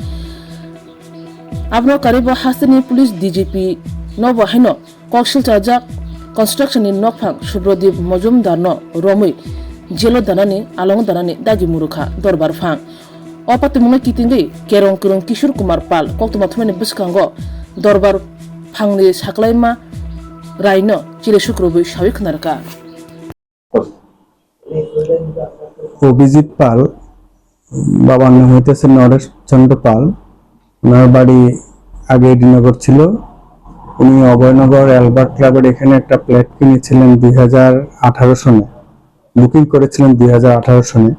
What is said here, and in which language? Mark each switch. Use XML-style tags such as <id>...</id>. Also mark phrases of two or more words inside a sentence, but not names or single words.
<trp>Abno Karibo Hasani Police DGP Nobo Hino Kokshil Chajak Construction in Nokphang Shubrodip Mozumdarno Romui Jelo Danani Alongo Danani Dagi Murukha Dorbar Phang Opatumuna Kitingi Kerong Kurung Kishur Kumar Pal Koktumathmani Biskango Dorbar Phangni Saklai Ma Raino Chile Shukrobu Shavik Narka</trp> <bn>অভিজিৎ পাল বাবার নাম হইতেছে নরেশ চন্দ্র পাল। ওনার বাড়ি আগে এডিনগর ছিল। উনি অভয়নগর অ্যালবার্ট ক্লাবের এখানে একটা ফ্ল্যাট কিনেছিলেন 2018 সনে, বুকিং করেছিলেন 2018 সনে।</bn>